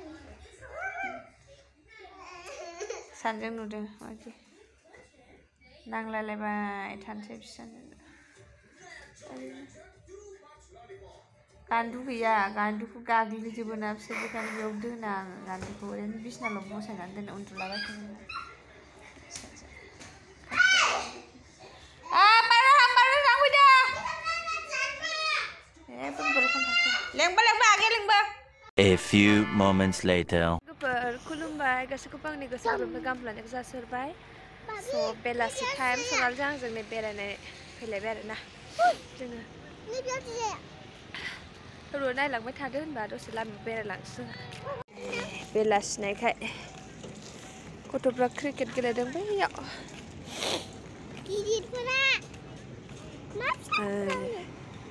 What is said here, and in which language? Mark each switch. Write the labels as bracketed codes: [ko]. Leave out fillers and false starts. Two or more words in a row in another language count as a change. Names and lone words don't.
[brx] सानजों नुदों माबायदि नांलायलायबाय थानोसै बिसोरजों गान्दु गैया गान्दुखौ गाग्लिजोबो ना बिसोर बेखायनो बेयाव दोना आङो गान्दुखौ ओरैनो बिसनाल' बसायनानै दोनो उन्दुलाबाय थायो [en] A few moments later [brx] खुलुमबाय गासैखौबो आंनि गोसो गोरबोनिफ्राय गाहाम हामलायनायखौ जासिहरबाय स' बेलासि टाइम सनालजों आंजों नै बेरायनाय फैलायबाय आरोना जोङो र' नायलांबाय थादो होनबा दसे लामायाव बेरायलांसै जोंहा बेलासिनायखाय गथ'फ्रा क्रिकेट गेलेदों बैयाव